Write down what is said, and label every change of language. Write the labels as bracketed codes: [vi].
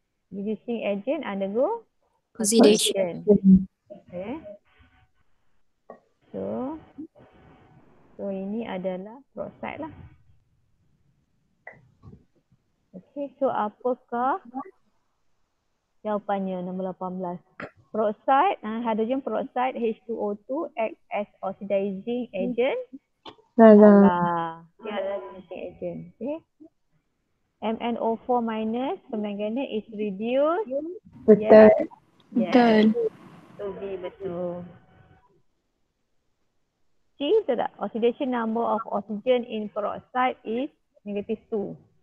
[en] Reducing agent undergo oxidation. Okay. [ms] So ini adalah peroksida lah. Okay, so apakah jawapannya nombor 18? [en] Peroksida, hydrogen peroksida H2O2 act as oxidizing agent. [ms] Salah. Dia adalah reducing agent. [en] Okay. MnO4 minus permanganate is reduced. [ms] Betul. [en] Yes. So B [ms] betul. C betul tak? [en] Oxidation number of oxygen in peroxide is -2.